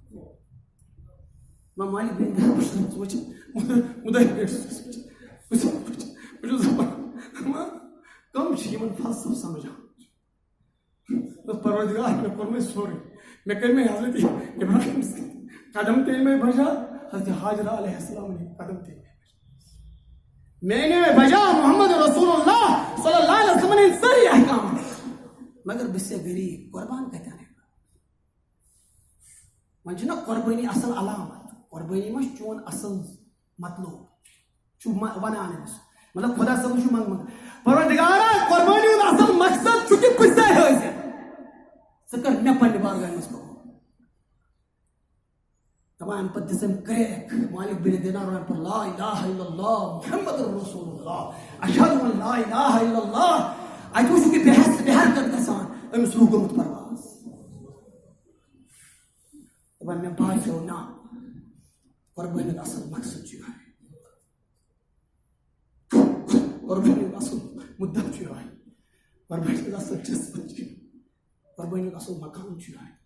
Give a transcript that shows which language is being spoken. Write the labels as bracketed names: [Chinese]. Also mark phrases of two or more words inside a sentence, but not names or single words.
[Kashmiri] وۄنۍ مالک بن دینار بہٕ چھُس وٕچھان مُدعی پٮ۪ٹھ چھُس بہٕ چھُس دپان کم چھِ یِمن فلسف سمجھان پروردگار مےٚ کوٚر مےٚ سورُے مےٚ کٔرۍ مےٚ حضرت ابراہیم قدم تہِ مےٚ بجا حضرت حاجرہ [Arabic] علیہ السلام [Kashmiri] قدم تہِ مےٚ أنۍ مےٚ بجا [Arabic] محمد رسول اللہ صلی اللہ علیہ وسلم [Kashmiri] ہٕنٛدۍ سٲری احکامات مگر بہٕ چھُسے غریٖب قۄربان کتٮ۪ن ہٮ۪کہٕ وۄنۍ چھُنہ قۄربٲنی اصل علامت قۄربٲنی ما چھُ چون اصل مطلوب چھُ ونان أمِس مطلب خۄدا صٲبَس چھُ منٛگمُت پروردگارا قۄربٲنی ہُنٛد اصل مقصد چھُ کہِ بہٕ چھُسے حٲضِر ژٕ کر مےٚ پننہِ بارگاہہِ منٛز قبوٗل دپان اَمہِ پتہٕ دِژ أمۍ کرٛیک مالک بن دینار وَنان پتہٕ [Arabic] لا الہ الا اللہ محمد رسول اللہ اشہدُ ان لا الہ الا اللہ [Kashmiri] اَتہِ وٕچھُکھ یہِ بے حرکت گژھان أمِس روٗح گوٚمُت پرواز دپان مےٚ باسیو نہ قۄربٲنی ہُنٛد اصل مقصد چھُ یِہوٚے قۄربٲنی ہُنٛد اصل مُدعا چھُ یِہوٚے قۄربٲنی ہُنٛد اصل جذبہٕ چھُ قۄربٲنی ہُنٛد اصل مقام چھُ یِہوٚے